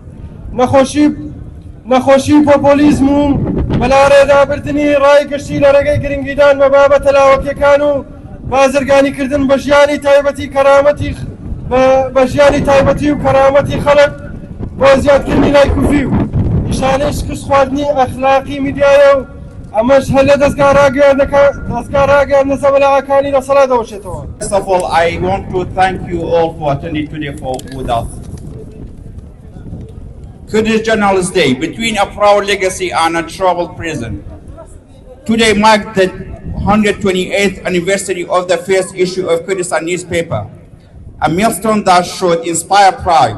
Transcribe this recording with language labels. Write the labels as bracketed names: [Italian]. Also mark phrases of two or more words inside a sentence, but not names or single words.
[Central Kurdish] نەخۆشی پۆپۆلیزم و بەلاڕێدابردنی ڕای گشتی لە ڕێگەی گرنگیدان بە بابەتە لاوەکیەکان و بازرگانیکردن بە ژیانی تایبەتی تایبەتی و کەرامەتی خەڵک بۆ زیادکردنی لای کوفی و نیشانەی شکست خواردنی ئەخلاقی میدیایە و ئەمەش هەر لە دەستگا ڕاگەیاندنە زەمەلاغەکانی دەسەڵات دەوەشێتەوە. [English] First of all, I want to thank you all for attending today with us. Kurdish Journalist Day, between a proud legacy and a troubled present. Today marks the 128th anniversary of the first issue of Kurdistan newspaper, a milestone that should inspire pride.